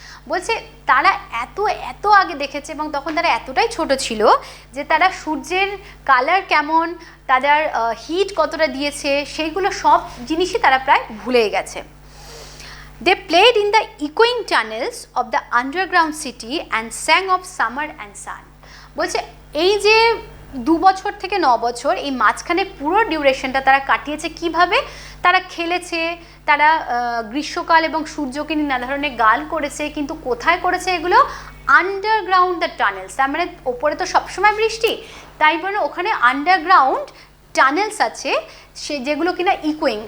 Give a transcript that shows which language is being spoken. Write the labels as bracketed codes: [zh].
[bn] বলছে তারা এত আগে দেখেছে এবং তখন তারা এতটাই ছোট ছিল যে তারা সূর্যের কালার কেমন, তাদের হিট কতটা দিয়েছে, সেইগুলো সব জিনিসই তারা প্রায় ভুলে গেছে। [en] They played in the echoing tunnels of the underground city and sang of summer and sun। [bn] বলছে এই যে 2 বছর থেকে 9 বছর, এই মাঝখানে পুরো ডিউরেশনটা তারা কাটিয়েছে কিভাবে? তারা খেলেছে, তারা গ্রীষ্মকাল এবং সূর্যকে নিয়ে নানা ধরনের গান করেছে, কিন্তু কোথায় করেছে এগুলো? [en] Underground the tunnels. [bn] তার মানে ওপরে তো সবসময় বৃষ্টি, তাই বলে ওখানে আন্ডারগ্রাউন্ড টানেলস আছে, সে যেগুলো কিনা ইকোয়িং।